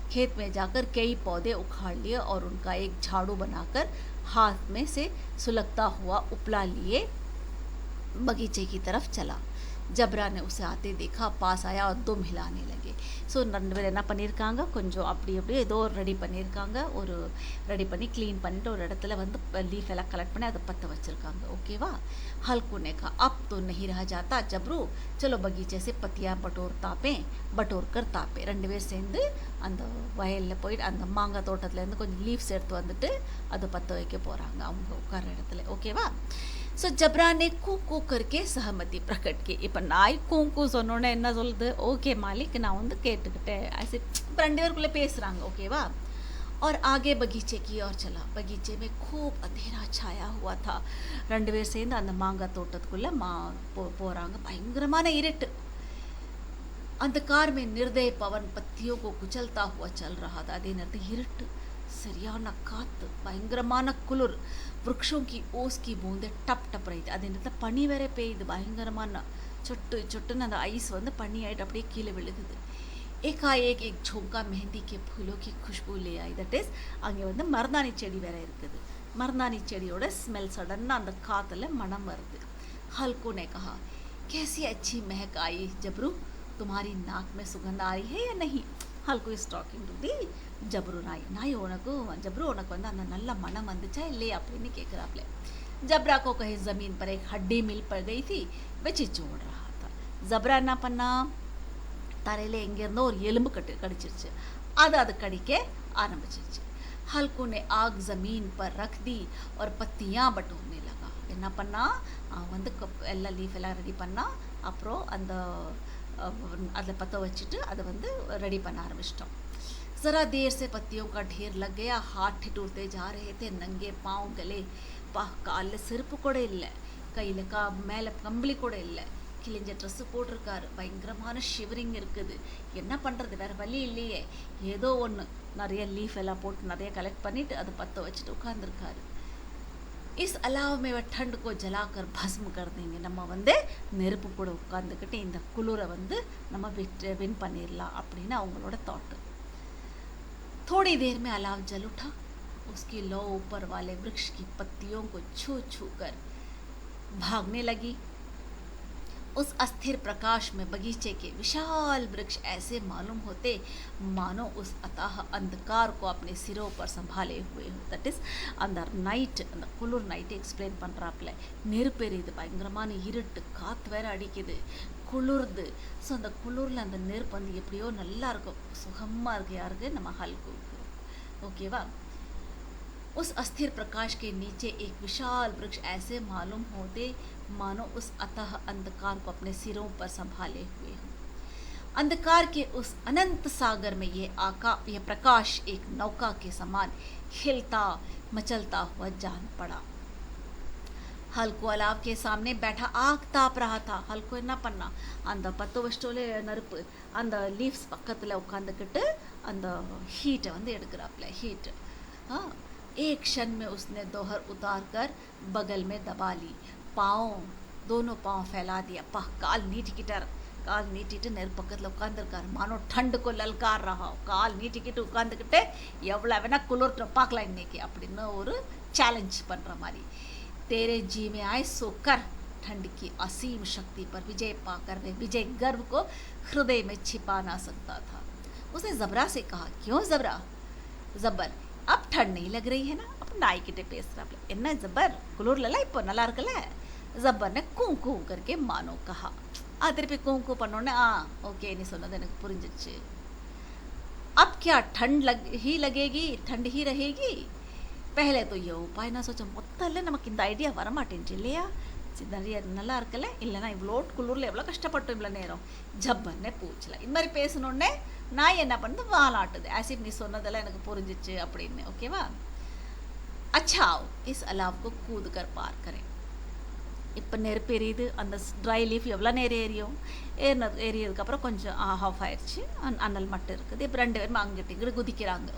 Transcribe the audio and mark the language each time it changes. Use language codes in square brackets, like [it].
[hi] खेत में जाकर कई पौधे उखाड़ लिए और उनका एक झाड़ू बनाकर हाथ में से सुलगता हुआ उपला लिए बगीचे की तरफ चला. ஜப்ரா ने उसे आते देखा, पास आया और दुम हिलाने लगे. [ta] ஸோ 2 பேர் என்ன பண்ணியிருக்காங்க, கொஞ்சம் அப்படி அப்படியே ஏதோ ரெடி பண்ணியிருக்காங்க, ஒரு ரெடி பண்ணி க்ளீன் பண்ணிட்டு ஒரு இடத்துல வந்து லீஃப் எல்லாம் கலெக்ட் பண்ணி அதை பற்ற வச்சுருக்காங்க. ஓகேவா. [hi] हल्कू ने कहा, अब तो नहीं रहा जाता जबरू, चलो बगीचे से पत्तियाँ बटोर कर तापे. [ta] 2 பேர் சேர்ந்து அந்த வயலில் போயிட்டு அந்த மாங்காய் தோட்டத்துலேருந்து கொஞ்சம் லீவ்ஸ் எடுத்து வந்துட்டு அதை பற்ற வைக்க போகிறாங்க அவங்க உட்கார இடத்துல. ஓகேவா. [hi] ஸோ ஜப்ரா ने கூ கூ करके सहमति प्रकट की. [ta] இப்போ நாய் கூ சொன்னோன்னே என்ன சொல்லுது, ஓகே மாலிக் நான் வந்து கேட்டுக்கிட்டேன். ऐसे இப்போ 2 பேருக்குள்ளே பேசுகிறாங்க. [hi] ஓகேவா. और आगे बगीचे की ओर चला. बगीचे में खूब अंधेरा छाया हुआ था. [ta] 2 பேர் சேர்ந்து அந்த மாங்காய் தோட்டத்துக்குள்ளே போகிறாங்க. பயங்கரமான இருட்டு. [hi] अंधकार में निर्दय पवन पत्तियों को कुचलता हुआ चल रहा था. [ta] அதே நேரத்தில் இருட்டு, சரியான காற்று, பயங்கரமான குளிர். [hi] वृक्षों की ओस की बूंदे टप टप रही थी. [ta] அதே நேரத்தில் பனி வேற பெய்யுது. பயங்கரமான சொட்டுன்னு அந்த ஐஸ் வந்து பனி ஆகிட்டு அப்படியே கீழே விழுகுது. [hi] एकाएक एक झोंका मेहंदी के फूलों की खुशबू ले आई. [ta] தட் இஸ் அங்கே வந்து மருதாணி செடி வேற இருக்குது. மருதாணி செடியோட ஸ்மெல் சடன்னாக அந்த காற்றுல மனம் வருது. [hi] हल्कू ने कहा, कैसी अच्छी महक आई जबरू, तुम्हारी नाक में सुगंध आ रही है या नहीं. [en] Halku is talking to the Jabru. [ta] நாய் உனக்கு ஜப்ரு உனக்கு வந்து அந்த நல்ல மனம் வந்துச்சா இல்லையா அப்படின்னு கேட்குறாப்ல. [hi] जबरा को कहीं ज़मीन पर एक हड्डी मिल पड़ गई थी, वह चिचोड़ रहा था. [ta] जबरा என்ன பண்ணா, தரையில் எங்கேருந்தோ ஒரு எலும்பு கடிச்சிருச்சு. அது கடிக்க ஆரம்பிச்சிருச்சு. [hi] हल्कू ने आग ज़मीन पर रख दी और पत्तियाँ बटोरने लगा. [ta] என்ன பண்ணா, வந்து எல்லா லீஃப் எல்லாம் ரெடி பண்ணா. அப்புறம் அந்த அதில் பற்ற வச்சுட்டு அதை வந்து ரெடி பண்ண ஆரம்பிச்சிட்டோம். [hi] ज़रा देर से पत्तियों का ढेर लग गया. हाथ ठिठुरते जा रहे थे. नंगे पाँव गले. [ta] காலில் செருப்பு கூட இல்லை, கையில் மேலே கம்பளி கூட இல்லை. கிழிஞ்ச ட்ரெஸ்ஸு போட்டிருக்காரு, பயங்கரமான ஷிவரிங் இருக்குது. என்ன பண்ணுறது, வேறு வழி இல்லையே. ஏதோ ஒன்று நிறைய லீஃப் எல்லாம் போட்டு நிறைய கலெக்ட் பண்ணிவிட்டு அதை பற்ற வச்சுட்டு உட்காந்துருக்காரு. [hi] इस अलाव में वह ठंड को जलाकर भस्म कर देंगे. [ta] நம்ம வந்து நெருப்பு கூட உட்காந்துக்கிட்டு இந்த குளிரை வந்து நம்ம வின் பண்ணிடலாம் அப்படின்னு அவங்களோட தாட்டு. [hi] थोड़ी देर में अलाव जल उठा. उसकी लौ ऊपर वाले वृक्ष की पत्तियों को छू छू कर भागने लगी. उस अस्थिर प्रकाश में बगीचे के विशाल वृक्ष ऐसे मालूम होते मानो उस अथाह अंधकार को अपने सिरों पर संभाले हुए हो. [en] that is [ta] அந்த நைட், அந்த குளிர் நைட்டு எக்ஸ்பிளைன் பண்ணுறாப்புல. நெருப்பெரியுது, பயங்கரமான இருட்டு, காற்று வேற அடிக்குது, குளிர்து. ஸோ அந்த குளிரில் அந்த நெருப்பு வந்து எப்படியோ நல்லா இருக்கும், சுகமாக இருக்குது. யாருக்கு? நம்ம ஹல்குக்கு. ஓகேவா? [hi] उस अस्थिर प्रकाश के नीचे एक विशाल वृक्ष ऐसे मालूम होते मानो उस अथाह अंधकार को अपने सिरों पर संभाले हुए हो. अंधकार के उस अनंत सागर में यह प्रकाश एक नौका के समान हिलता मचलता हुआ जान पड़ा. हल्को अलाव के सामने बैठा आग ताप रहा था. [ta] हल्को என்ன பண்ணா, அந்த 10 வருஷத்தோல நெருப்பு அந்த லீவ்ஸ் பக்கத்தில் உட்காந்துக்கிட்டு அந்த ஹீட்டை வந்து எடுக்கிறாப்புல. [hi] ஹீட் एक क्षण में उसने दोहर उतार कर बगल में दबा ली. दोनों पाँव फैला दिया. [ta] काल நீட்டிட்டு நெருப்பு பக்கத்தில் உட்காந்துருக்காரு. [hi] மானோ ठंड को ललकार रहा. [ta] கால் நீட்டிக்கிட்டு உட்காந்துக்கிட்டு எவ்வளோ வேணா குளிர்ட்டு பார்க்கலாம் இன்னைக்கு அப்படின்னு ஒரு சேலஞ்ச் பண்ணுற மாதிரி. [hi] तेरे जी में आए सो कर. ठंड की असीम शक्ति पर विजय पाकर वे विजय गर्व को हृदय में छिपा ना सकता था. उसने जबरा से कहा, क्यों जबरा? जबर, अब ठंड नहीं लग रही है ना? अब नाई किटे [ta] பேசுறாப்ல. என்ன ஜபர், குளிர்லாம் இப்போ நல்லா இருக்குல்ல? [hi] ஜபர்னு கூ करके मानो कहा. [ta] திருப்பி கூ பண்ணோன்னே ஓகே நீ சொன்னது எனக்கு புரிஞ்சிச்சு. [hi] अब क्या ठंड ही लगेगी, ठंड ही रहेगी? पहले तो ये उपाय ना सोचा. [ta] மொத்தல்ல நமக்கு இந்த ஐடியா வரமாட்டேன்ச்சு இல்லையா? நிறைய நல்லா இருக்குல்ல, இல்லைனா இவ்வளோ குளிரில் எவ்வளோ கஷ்டப்பட்டோம் இவ்வளோ நேரம். ஜப்பர்னே பூச்சல. இந்த மாதிரி பேசணுன்னே நான் என்ன பண்ணுது, வாலாட்டுது. ஆசிப் நீ சொன்னதெல்லாம் எனக்கு புரிஞ்சிச்சு அப்படின்னு. ஓகேவா? [hi] अच्छा इस अलाव को कूद कर पार करें. [ta] இப்போ நெருப்பு எரியுது, அந்த ட்ரை லீஃப் எவ்வளோ நேரம் எரியதுக்கப்புறம் கொஞ்சம் ஆஃப் ஆயிடுச்சு, அனல் மட்டும் இருக்குது. இப்போ 2 பேரும் அங்கிட்டு இங்கிட்டு குதிக்கிறாங்க.